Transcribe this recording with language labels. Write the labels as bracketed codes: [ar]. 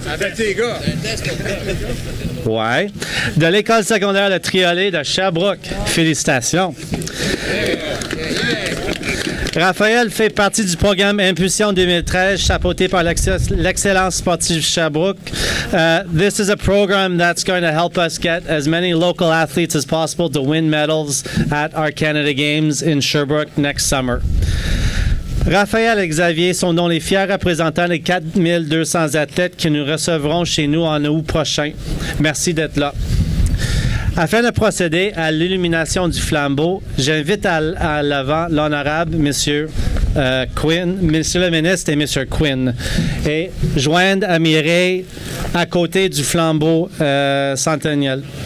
[fr] Avec tes gars. Ouais. De l'école secondaire de Triolet de Sherbrooke. Félicitations. Raphaël fait partie du programme Impulsion 2013, chapeauté par l'Excellence sportive Sherbrooke. [en] This is a program that's going to help us get as many local athletes as possible to win medals at our Canada Games in Sherbrooke next summer. [fr] Raphaël et Xavier sont donc les fiers représentants des 4200 athlètes qui nous recevront chez nous en août prochain. Merci d'être là. Afin de procéder à l'illumination du flambeau, j'invite à l'avant l'honorable Monsieur Quinn, Monsieur le ministre et Monsieur Quinn, et joindre à Mireille à côté du flambeau centennial.